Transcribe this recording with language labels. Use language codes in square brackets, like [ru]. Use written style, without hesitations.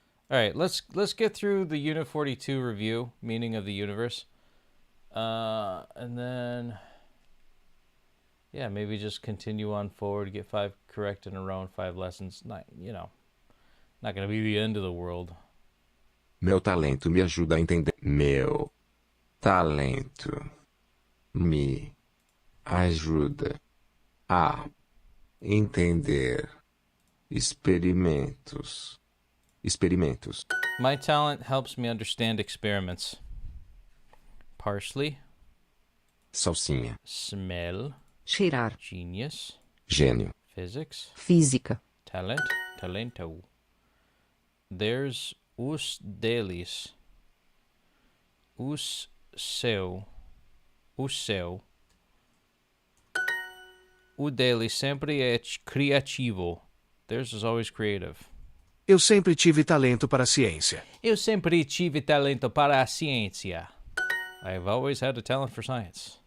[en] All right, let's get through the Unit 42 review, meaning of the universe, and then yeah, maybe just continue on forward, get 5 correct in a row in 5 lessons. Not gonna be the end of the world. [pt] Meu talento me ajuda a entender. Meu talento me ajuda a entender experimentos. [en] My talent helps me understand experiments. Parsley. [pt] salsinha, [en] smell, [pt] cheirar, [en] genius, [pt] gênio, [en] physics, [pt] física, [en] talent, talento. [pt] There's os deles, os seu, o seu. O dele sempre é criativo. [en] Theirs is always creative. [pt] Eu sempre tive talento para a ciência. Eu sempre tive talento para a ciência. [en] I've always had a talent for science.